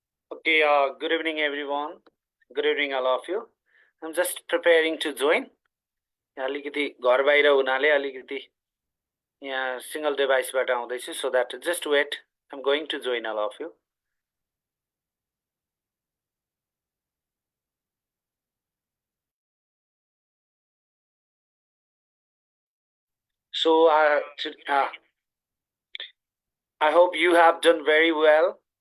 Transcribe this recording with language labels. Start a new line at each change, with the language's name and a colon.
English: Okay, good evening everyone. Good evening all of you. I'm just preparing to join.
Nepali: अलिकति घर बाहिर हुनाले अलिकति यहाँ सिंगल डिभाइसबाट आउँदैछु
English: so that just wait. I'm going to join all of you. So I hope you have done very well.